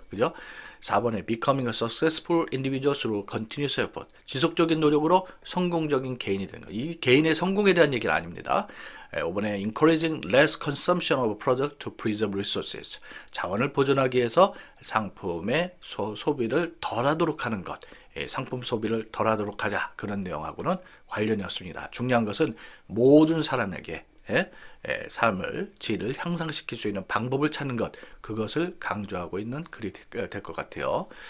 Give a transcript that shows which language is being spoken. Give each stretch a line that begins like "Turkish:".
Korean: 그죠?
English: 4번에 becoming a successful individual through continuous effort.
Korean: 지속적인 노력으로 성공적인 개인이 되는 거. 이 개인의 성공에 대한 얘기는 아닙니다.
English: 5번에 encouraging less consumption of product to preserve resources.
Korean: 자원을 보존하기 위해서 상품의 소비를 덜하도록 하는 것. 상품 소비를 덜하도록 하자. 그런 내용하고는 관련이 없습니다. 중요한 것은 모든 사람에게 삶을 질을 향상시킬 수 있는 방법을 찾는 것, 그것을 강조하고 있는 글이 될 것 같아요.